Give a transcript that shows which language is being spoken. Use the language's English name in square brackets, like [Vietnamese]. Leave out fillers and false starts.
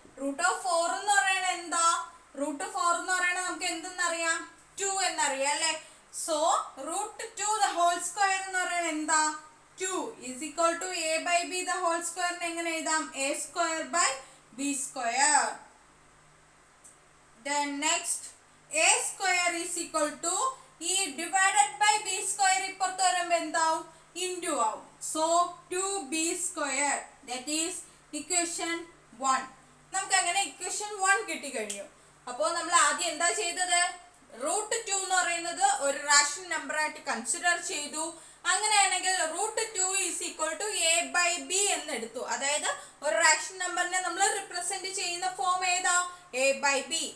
[Malayalam] Root of 4 എന്ന് പറയുന്നത് എന്താ, റൂട്ട് 4 എന്ന് പറയുന്നത് നമുക്ക് എന്തെന്നറിയാം, 2 എന്നറിയാം അല്ലെ. So root 2 the whole square എന്ന് പറയുന്നത് എന്താ, [English] 2 is equal to a by b [Malayalam] the whole സ്ക്വയറിനെ എങ്ങനെ എഴുതാം, A square by B square. [English] Then next a square is equal to e divided by b square [Malayalam] ഇപ്പുറത്ത് വരുമ്പോൾ എന്താവും, ഇൻറ്റു ആവും. [English] So 2b square, that is equation 1. [Malayalam] നമുക്ക് അങ്ങനെ equation 1 കിട്ടിക്കഴിഞ്ഞു. അപ്പോൾ നമ്മൾ ആദ്യം എന്താ ചെയ്തത്, റൂട്ട് 2 എന്ന് പറയുന്നത് ഒരു റാഷണൽ നമ്പർ ആയിട്ട് കൺസിഡർ ചെയ്തു. അങ്ങനെയാണെങ്കിൽ [English] root 2 is equal to a by b [Malayalam] എന്നെടുത്തു. അതായത് ഒരു റാഷണൽ നമ്പറിനെ നമ്മൾ റിപ്രസെന്റ് ചെയ്യുന്ന ഫോം ഏതാ, എ ബൈ ബി.